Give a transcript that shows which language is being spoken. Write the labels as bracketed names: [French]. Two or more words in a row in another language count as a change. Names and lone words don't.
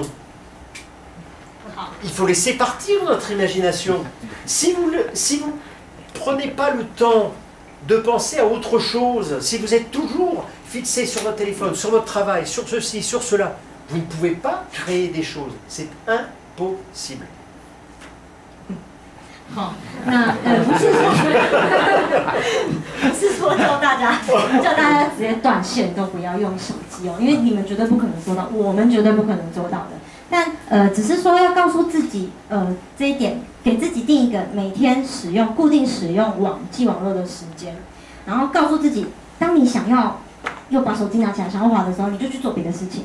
[French] Il faut laisser partir notre imagination. Si vous ne prenez pas le temps de penser à autre chose, si vous êtes toujours fixé sur votre téléphone, sur votre travail, sur ceci, sur cela, vous ne pouvez pas créer des choses. C'est impossible. [Chinese] 好，那不是说，不是说叫大家直接断线都不要用手机哦，因为你们绝对不可能做到，我们绝对不可能做到的。但只是说要告诉自己，这一点，给自己定一个每天固定使用网络的时间，然后告诉自己，当你想要又把手机拿起来想要滑的时候，你就去做别的事情。